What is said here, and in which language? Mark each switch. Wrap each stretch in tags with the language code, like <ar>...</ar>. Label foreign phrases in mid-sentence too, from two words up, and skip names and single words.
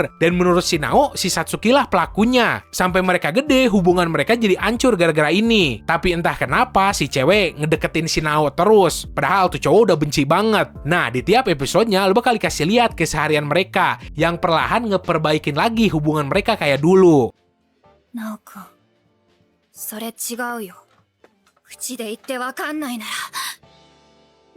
<id>Dan menurut si Nao, si Satsuki lah pelakunya. Sampai mereka gede, hubungan mereka jadi hancur gara-gara ini. Tapi entah kenapa si cewek ngedeketin si Nao terus. Padahal tuh cowok udah benci banget. Nah, di tiap episodenya lu bakal dikasih lihat keseharian mereka yang perlahan ngeperbaikin lagi hubungan mereka kayak dulu.</id> <ja>ナオ君、それ違うよ。口で言ってわかんないなら</ja>